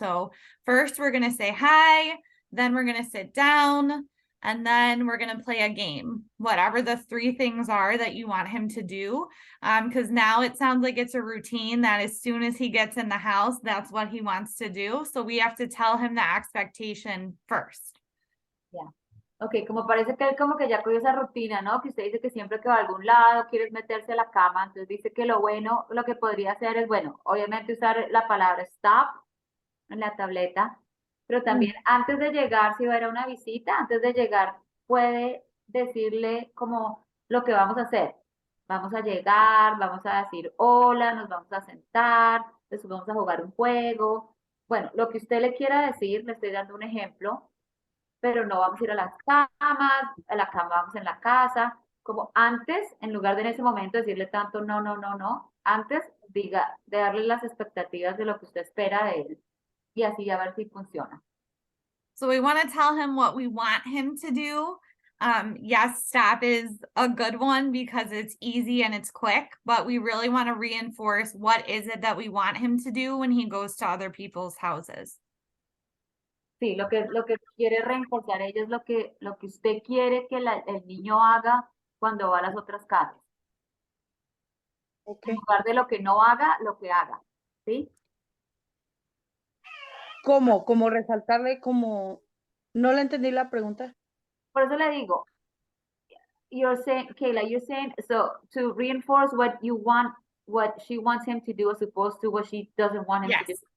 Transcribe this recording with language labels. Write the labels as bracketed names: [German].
[English] So first we're going to say hi, then we're going to sit down, and then we're going to play a game, whatever the three things are that you want him to do. Because now it sounds like it's a routine that as soon as he gets in the house, that's what he wants to do. So we have to tell him the expectation first. Ya. [Spanish] Ok, como parece que él como que ya cogió esa rutina, ¿no? Que usted dice que siempre que va a algún lado quiere meterse a la cama, entonces dice que lo bueno, lo que podría hacer es, bueno, obviamente usar la palabra stop en la tableta, pero también antes de llegar, si va a ir a una visita, antes de llegar puede decirle como lo que vamos a hacer. Vamos a llegar, vamos a decir hola, nos vamos a sentar, después vamos a jugar un juego. Bueno, lo que usted le quiera decir, le estoy dando un ejemplo, pero no vamos a ir a las camas, a la cama vamos en la casa, como antes, en lugar de en ese momento decirle tanto no, no, no, no, antes diga, de darle las expectativas de lo que usted espera de él y así a ver si funciona. [English] So we want to tell him what we want him to do. Yes, stop is a good one because it's easy and it's quick, but we really want to reinforce what is it that we want him to do when he goes to other people's houses. [Spanish] Sí, lo que quiere reforzar ella es lo que usted quiere que el niño haga cuando va a las otras casas. ok. En lugar de lo que no haga, lo que haga. ¿Sí? ¿Cómo? Como resaltarle como, no le entendí la pregunta. Por eso le digo, [English] you're saying, Kayla, you're saying, so to reinforce what you want, what she wants him to do as opposed to what she doesn't want him to do.